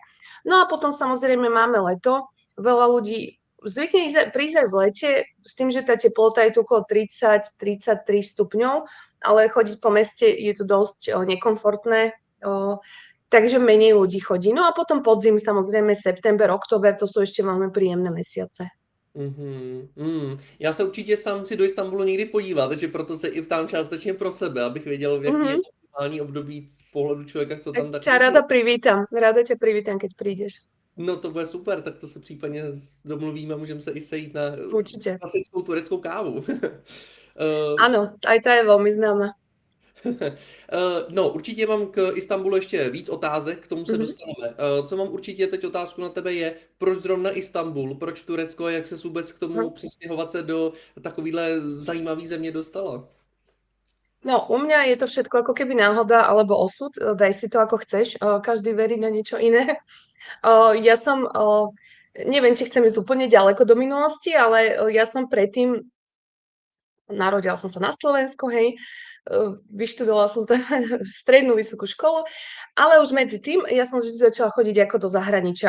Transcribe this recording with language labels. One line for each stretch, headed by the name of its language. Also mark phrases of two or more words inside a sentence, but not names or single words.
Slovak: No a potom samozrejme máme leto, veľa ľudí zvykne prísť aj v lete s tým, že tá teplota je tu okolo 30-33 stupňov, ale chodiť po meste je to dosť nekomfortné, takže menej ľudí chodí. No a potom podzim, samozrejme september, október, to sú ešte veľmi príjemné mesiace. Mhm,
Czech: Já se určitě sám chci do Istanbulu někdy podívat, takže proto se i ptám částečně pro sebe, abych věděl, v jaký je Mhm. optimální období z pohledu člověka, co
Slovak: Tak tam ťa
Czech: takhle žije.
Slovak: rada privítam, keď prídeš.
Czech: No to bude super, tak to se případně domluvíme, můžeme se i sejít na
Slovak: Určite.
Czech: klasickou tureckou kávu. Eh,
Slovak: Áno, aj tá je veľmi známa. No,
Czech: určitě mám k Istanbulu ještě víc otázek, k tomu se Mhm. dostaneme. Co mám určitě teď otázku na tebe je, proč zrovna Istanbul, proč Turecko a jak se vůbec k tomu přistěhovat se do takovýhle zajímavý země dostala? No,
Slovak: u mňa je to všetko ako keby náhoda alebo osud, daj si to ako chceš, každý verí na niečo iné. Ja som, neviem, či chcem ísť úplne ďaleko do minulosti, ale ja som predtým, narodila som sa na Slovensku, hej, vyštudovala som tam strednú vysokú školu, ale už medzi tým ja som vždy začala chodiť ako do zahraničia.